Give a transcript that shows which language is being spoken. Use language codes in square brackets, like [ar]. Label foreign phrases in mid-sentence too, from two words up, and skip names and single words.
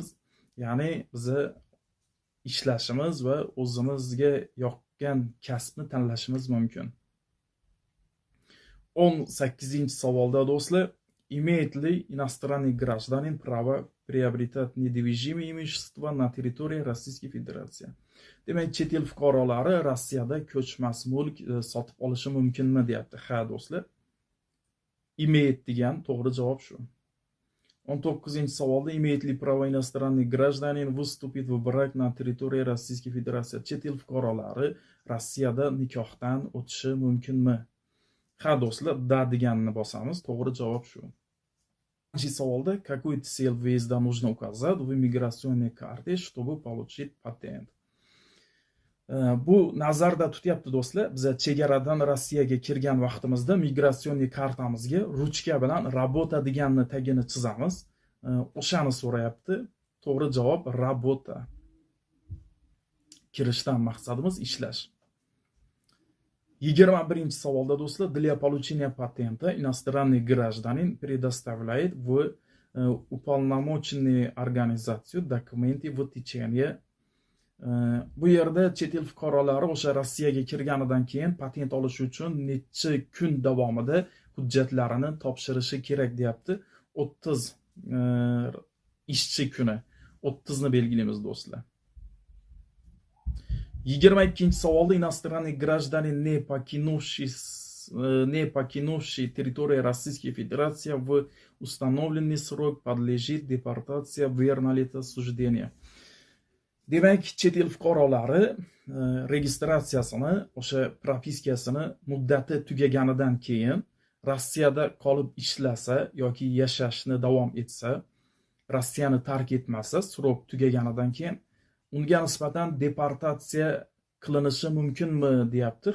[uz] Ya'ni biza ishlashimiz va o'zimizga yoqqan kasbni tanlashimiz mumkin. 18-savolda do'stlar, [ru] имеет ли иностранный гражданин право приобретать недвижимое имущество на территории Российской Федерации? [uz] Demak, chet el fuqarolari Rossiyada ko'chmas mulk sotib olishi mumkinmi deyapti. Ha do'stlar, имеет degan to'g'ri javob shu. [ru] 19-savolda имеет ли право иностранный гражданин выступить в брак на территории Российской Федерации? [uz] Chet el fuqarolari Rossiyada nikohdan o'tishi mumkinmi? Ha do'stlar, da deganni bosamiz. To'g'ri javob shu. [ru] 20-savolda какой цель въезда нужно указать в иммиграционной карте, чтобы получить патент? [uz] Bu nazarda tutyapti do'stlar. Biz chegaradan Rossiyaga kirgan vaqtimizda migratsioniy kartamizga ruchka bilan работа deganni tagini chizamiz. O'shani so'rayapti. To'g'ri javob работа. Kirishdan maqsadimiz ishlash. 21-savolda do'stlar, [ru] для получения патента иностранный гражданин предоставляет в уполномоченную организацию документы в течение. [uz] Bu yerda chet el fuqarolari o'sha Rossiyaga kirganidan keyin patent olish uchun necha kun davomida hujjatlarini topshirishi kerak deyapti. 30 ishchi kuni. 30 ni belgilaymiz do'stlar. [ru] 22-savolda иностранный гражданин, не покинувший территорию Российской Федерации в установленный срок, подлежит депортации. Верно ли это суждение? [uz] Demak, chet el fuqarolari registratsiyasini, o'sha propiskasini muddati tugaganidan keyin Rossiyada qolib ishlasa yoki yashashni davom etsa, Rossiyani tark etmasa, srok tugaganidan keyin unga nisbatan deportatsiya qilinishi mumkinmi deyapti.